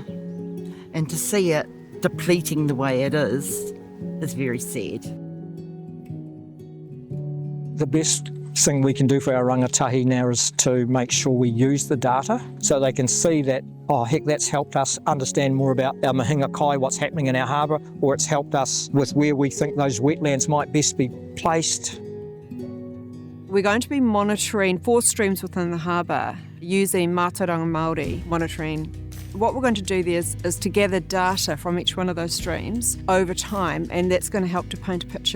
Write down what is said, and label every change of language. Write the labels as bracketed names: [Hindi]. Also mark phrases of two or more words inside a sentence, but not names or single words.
[English] And to see it depleting the way it is very sad. The best thing we can do for our rangatahi now is to make sure we use the data so they can see that, oh heck, that's helped us understand more about our [Māori] mahinga kai, [English] what's happening in our harbour, or it's helped us with where we think those wetlands might best be placed. We're going to be monitoring 4 streams within the harbour using [Māori] mātauranga Māori [English] monitoring. What we're going to do there is to gather data from each one of those streams over time, and that's going to help to paint a picture.